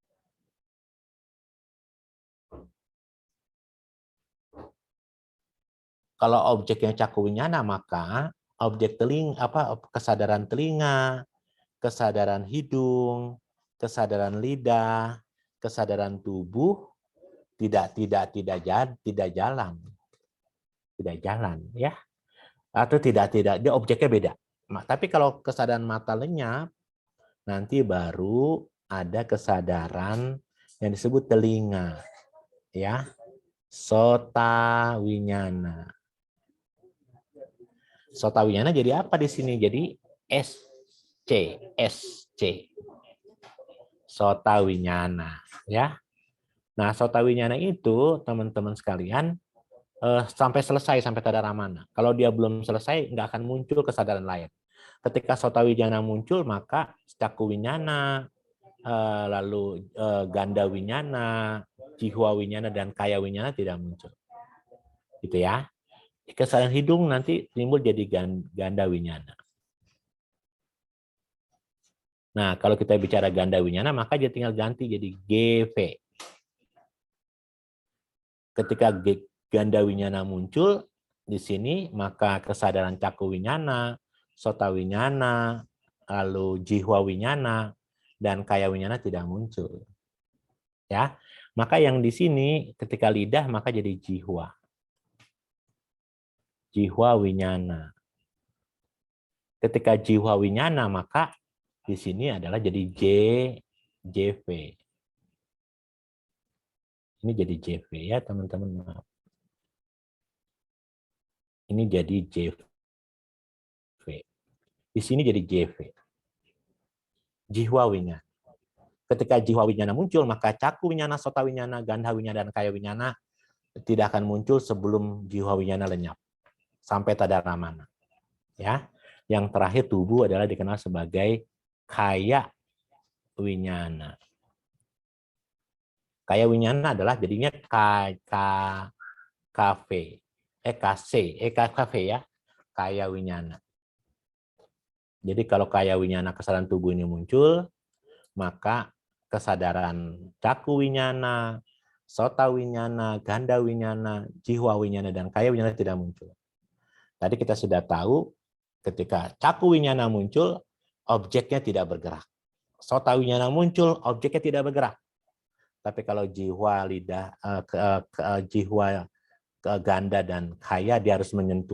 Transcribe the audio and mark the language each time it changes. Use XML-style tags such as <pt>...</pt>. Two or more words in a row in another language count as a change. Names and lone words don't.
<id>Kalau objeknya cakuwinyana, maka objek kesadaran telinga, kesadaran hidung, kesadaran lidah, kesadaran tubuh tidak jalan ya, atau tidak dia objeknya beda. Tapi kalau kesadaran mata lenyap, nanti baru ada kesadaran yang disebut telinga ya,</id> <pi>sota winyana. Sota winyana</pi> <id>jadi apa di sini? Jadi SC.</id> <pi>Sota winyana</pi> <id>ya. Nah,</id> <pi>sota winyana</pi> <id>itu teman-teman sekalian sampai selesai sampai tadaramana. Kalau dia belum selesai nggak akan muncul kesadaran lain. Ketika</id> <pi>sota winyana</pi> <id>muncul, maka</id> <pi>caku winyana,</pi> <id>lalu</id> <pi>ganda winyana, jihwa winyana</pi> <id>dan</id> <pi>kaya winyana</pi> <id>tidak muncul. Gitu ya. Kesadaran hidung nanti timbul jadi</id> <pi>ganda winyana.</pi> <id>Nah, kalau kita bicara</id> <pi>ganda winyana,</pi> <id>maka dia tinggal ganti jadi GV. Ketika</id> <pi>ganda winyana</pi> <id>muncul di sini, maka kesadaran</id> <pi>caku winyana, sota winyana,</pi> <id>lalu</id> <pi>jihwa winyana,</pi> <id>dan</id> <pi>kaya winyana</pi> <id>tidak muncul. Ya, maka yang di sini ketika lidah maka jadi jihwa.</id> <pi>Jihwa winyana.</pi> <id>Ketika</id> <pi>jihwa winyana</pi> <id>maka di sini adalah jadi JV. Ini jadi JV ya teman-teman. Maaf. Ini jadi JV. Di sini jadi JV.</id> <pi>Jihwa winyana.</pi> <id>Ketika</id> <pi>jihwa winyana</pi> <id>muncul, maka</id> <pi>caku winyana, sota winyana, gandha winyana,</pi> <id>dan</id> <pi>kaya winyana</pi> <id>tidak akan muncul sebelum</id> <pi>jihwa winyana</pi> <id>lenyap. Sampai tadaramana. Ya. Yang terakhir tubuh adalah dikenal sebagai</id> <pi>kaya winyana. Kaya winyana</pi> <id>adalah jadinya KV, KV ya,</id> <pi>kaya winyana.</pi> <id>Jadi kalau</id> <pi>kaya winyana</pi> <id>kesadaran tubuh ini muncul, maka kesadaran</id> <pi>caku winyana, sota winyana, ganda winyana, jiwa winyana, dan kaya winyana</pi> <id>tidak muncul. Tadi kita sudah tahu ketika</id> <pi>caku winyana</pi> <id>muncul, objeknya tidak bergerak.</id> <pi>Sota winyana</pi> <id>muncul, objeknya tidak bergerak. Tapi kalau jiwa, lidah, jiwa ganda dan kaya, dia harus menyentuh.</id>